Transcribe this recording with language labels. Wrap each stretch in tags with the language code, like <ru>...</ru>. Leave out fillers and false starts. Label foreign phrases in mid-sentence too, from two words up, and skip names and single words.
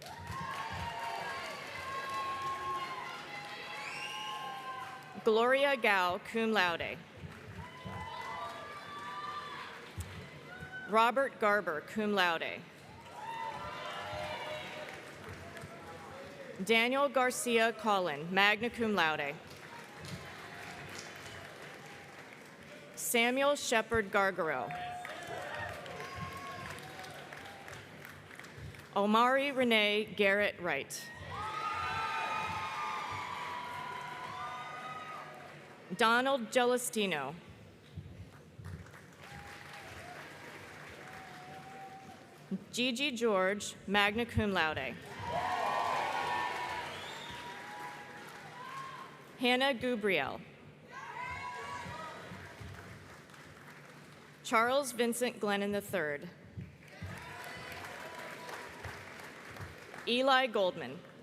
<en>Gloria Gao,</en> <la>cum laude.</la> <en>Robert Garber,</en> <la>cum laude.</la> <en>Daniel Garcia Collin,</en> <la>magna cum laude.</la> <en>Samuel Shepard Gargaro. Omari Renee Garrett Wright. Donald Gelastino. Gigi George,</en> <la>magna cum laude.</la> <en>Hannah Gubriel. Charles Vincent Glennon III. Eli Goldman.</en>